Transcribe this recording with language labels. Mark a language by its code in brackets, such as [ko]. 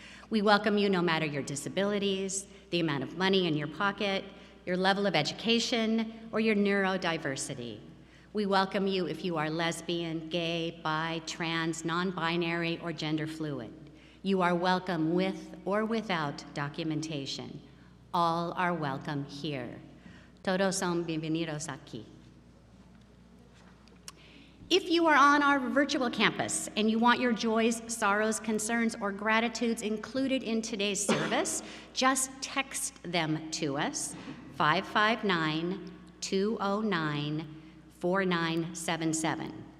[en] We welcome you no matter your disabilities, the amount of money in your pocket, your level of education, or your neurodiversity. We welcome you if you are lesbian, gay, bi, trans, non-binary, or gender fluid. You are welcome with or without documentation. All are welcome here. [es] Todos son bienvenidos aquí. [en] If you are on our virtual campus and you want your joys, sorrows, concerns, or gratitudes included in today's service, just text them to us, 559-209-4977.